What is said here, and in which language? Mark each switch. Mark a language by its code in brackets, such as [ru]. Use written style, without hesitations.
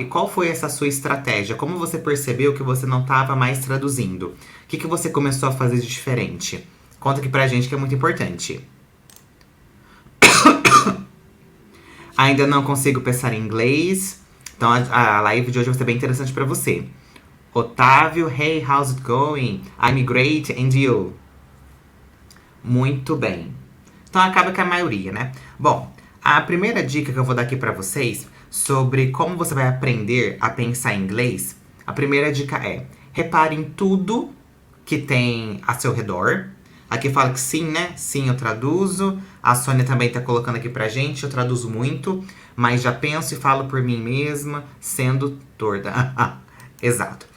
[pt] E qual foi essa sua estratégia? Como você percebeu que você não estava mais traduzindo? O que você começou a fazer de diferente? Conta aqui pra gente que é muito importante. Ainda não consigo pensar em inglês. Então a live de hoje vai ser bem interessante pra você. [en] Otávio, hey, how's it going? I'm great, and you? [pt] Muito bem. Então acaba com a maioria, né? Bom, a primeira dica que eu vou dar aqui pra vocês sobre como você vai aprender a pensar em inglês, a primeira dica é: repare em tudo que tem a seu redor. Aqui fala que sim, né? Sim, eu traduzo. A Sônia também tá colocando aqui pra gente, eu traduzo muito, mas já penso e falo por mim mesma, sendo torda. Exato.